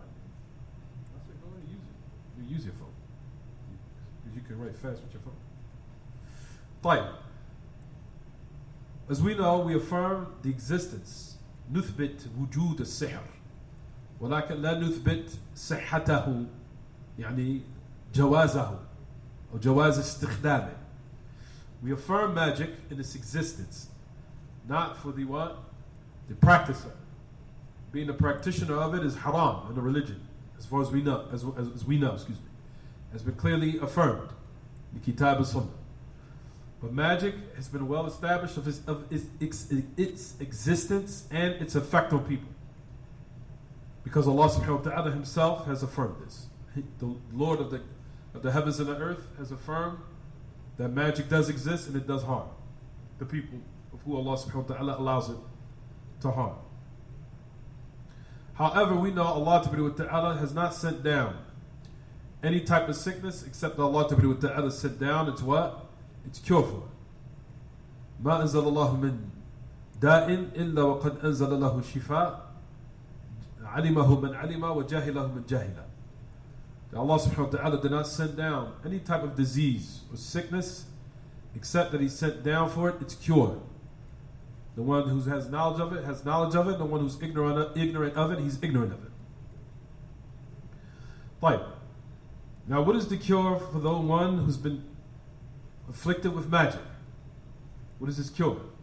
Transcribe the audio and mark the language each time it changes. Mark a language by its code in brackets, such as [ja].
[en] I said go ahead and use it. You use your phone. Because you can write fast with your phone. [ar] طيب. [en] As we know, we affirm the existence. [ar] نثبت وجود السحر. ولكن لا نثبت صحته يعني جوازه أو جواز استخدامه. [en] We affirm magic in its existence, not for the what? The practice of it. Being a practitioner of it is haram in the religion, as far as we know, as we know, has been clearly affirmed in the Kitaab and Sunnah. But magic has been well established of its existence and its effect on people. Because Allah subhanahu wa ta'ala himself has affirmed this. The Lord of the heavens and the earth has affirmed that magic does exist and it does harm the people of who Allah subhanahu wa ta'ala allows it to harm. However, we know Allah ta'ala has not sent down any type of sickness except that Allah ta'ala sent down its what? It's cure for it. [ar] ما أنزل الله من داء إلا وقد أنزل له شفاء علمه من علم وجاهله من جاهله. [en] Allah subhanahu wa ta'ala did not send down any type of disease or sickness except that He sent down for it its cure. The one who has knowledge of it has knowledge of it. The one who's ignorant of it, he's ignorant of it. Right. Now, what is the cure for the one who's been afflicted with magic? What is his cure?